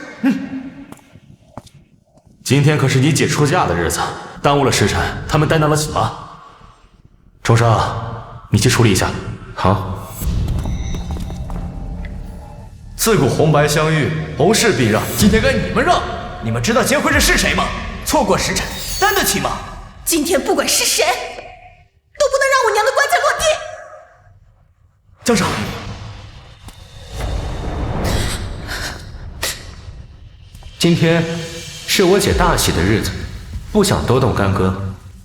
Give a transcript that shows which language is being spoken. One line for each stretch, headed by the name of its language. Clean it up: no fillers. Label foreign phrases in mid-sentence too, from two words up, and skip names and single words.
Chinese: 今天可是你姐出嫁的日子，耽誤了時辰，他們擔當得起嗎？重生，你去處理一下。好。自古紅白相遇，紅事必讓。今天該你們讓。你們知道結婚人是誰嗎？錯過時辰，擔得起嗎？今天不管是誰，都不能讓我娘的棺材落地。江少，今天是我姐大喜的日子，不想多动干戈。